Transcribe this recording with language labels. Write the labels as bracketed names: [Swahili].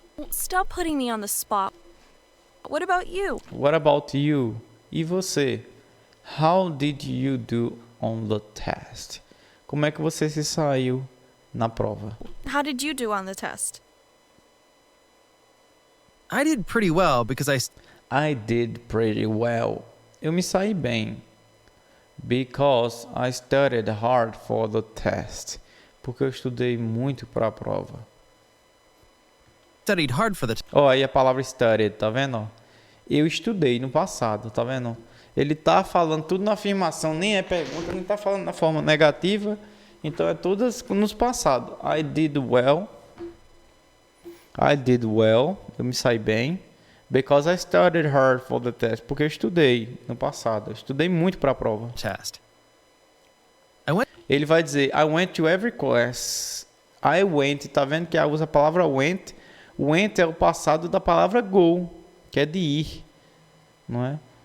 [English] stop putting me on the spot. What about you? What about you? [Portuguese] E você? [English] How did you do on the test? [Portuguese] Como é que você se saiu na prova? [English] How did you do on the test? I did pretty well because I did pretty well. [Portuguese] Eu me saí bem. [English] Because I studied hard for the test. [Portuguese] Porque eu estudei muito para a prova. [English] studied hard for the test. [Portuguese] Aí a palavra studied, tá vendo? Eu estudei no passado, tá vendo? Ele tá falando tudo na afirmação, nem é pergunta, não tá falando na forma negativa. Então é tudo nos passados. [English] I did well. I did well. [Portuguese] Eu me saí bem. [English] Because I studied hard for the test. [Portuguese] Porque eu estudei no passado. Eu estudei muito para a prova. [English] Test. [Portuguese] Ele vai dizer, [English] I went to every class. [Portuguese] I went, tá vendo que usa a palavra went. Went é o passado da palavra go, que é de ir, não é?